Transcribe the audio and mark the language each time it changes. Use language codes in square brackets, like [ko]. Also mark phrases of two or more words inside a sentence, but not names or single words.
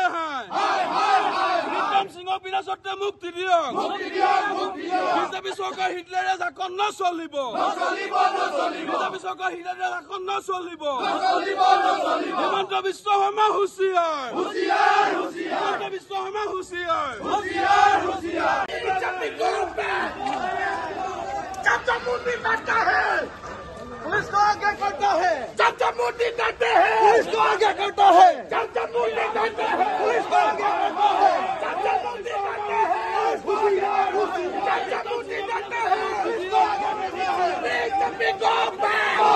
[as] ৰিতম সিঙক বিনা চৰ্তে মুক্তি দিয়ক বিজেপি চৰকাৰ হিটলাৰে শাসন নচলিব বিজেপি চৰকাৰ হিটলাৰে শাসন নচলিব হিমন্ত বিশ্ব শৰ্মা হোচিয়াৰ হিমন্ত বিশ্ব শৰ্মা হোচিয়াৰ [hi] जब जब मोदी करता है पुलिस को आगे करता है जब जब मोदी करते हैं पुलिस को आगे करता है जब जब मोदी करते हैं पुलिस को आगे करता है जब जब मोदी करते हैं जब जब मोदी करते हैं पुलिस को आगे करता है बीजेपी को बैक